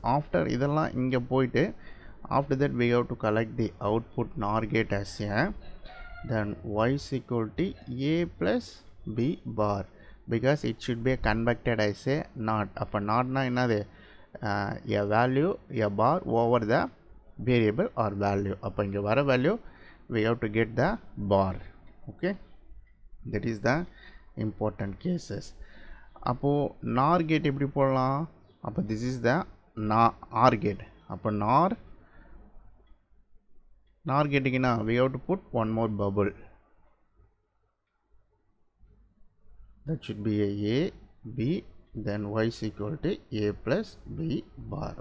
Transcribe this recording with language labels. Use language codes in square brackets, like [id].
[en] After [ta] இதெல்லாம் இங்க போயிட்டு [en] after that we have to collect the output NOR gate as a, then Y is equal to A plus B bar, because it should be converted as a NOT. [ta] அப்போ NOT னா என்னது, [en] a value, a bar over the variable or value. [ta] அப்போ இங்கே வர [en] value we have to get the bar. Okay, that is the important cases. [ta] அப்போ NOR gate எப்படி போடலாம்? [en] அப்போ this is the OR gate. [ta] அப்போ NOR gate க்குனா [en] we have to put one more bubble. That should be a B, then y is equal to a plus b bar.